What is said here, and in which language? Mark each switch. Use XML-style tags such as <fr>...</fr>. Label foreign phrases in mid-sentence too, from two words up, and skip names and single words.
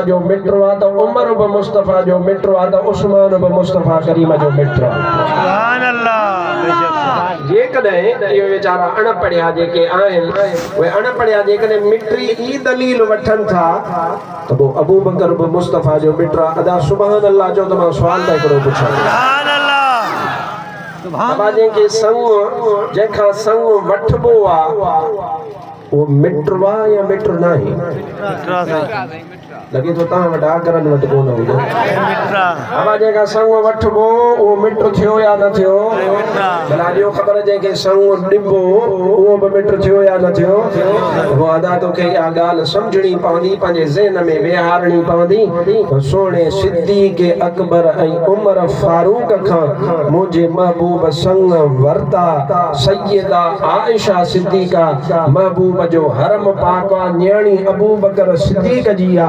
<sd>जो मित्र आहे त उमर बि मुस्तफा जो मित्र आहे त उस्मान बि मुस्तफा करीम जो मित्र आहे</sd> <ar>سبحان الله</ar> <sd>जेकॾहिं इहो वीचारा अणपढ़िया जेके आहिनि उहे अणपढ़िया जेकॾहिं मिट्री ई दलील वठनि था त पोइ अबू बकर बि मुस्तफा जो मित्र आहे अदा</sd> <ar>سبحان الله</ar> <sd>जो त मां सुवाल त हिकिड़ो पुछां</sd> <ar>سبحان الله</ar> <sd>बाबा जंहिंखे संग जंहिंखां संग वठिबो आहे</sd> <hi>वो मित्र वा या मित्र नहीं लगे तो</hi> <sd>तव्हां वटि आगरन वटि कोन हुजे बाबा जंहिंखां संग वठिबो उहो मित्र थियो या न थियो भला ॾियो ख़बर जंहिंखे संग ॾिबो उहो बि मित्र थियो या न थियो वो अदा तोखे इहा ॻाल्हि सम्झणी पवंदी पंहिंजे ज़हन में विहारणी पवंदी सोणे सिद्दीक़ अकबर ऐं उमर फारूक खां मुंहिंजे महबूब संग वरता सैयदा आइशा सिद्दीक़ा महबूब जो हरम पाक न्याणी अबू बकर सिद्दीक़ जी आहे</sd>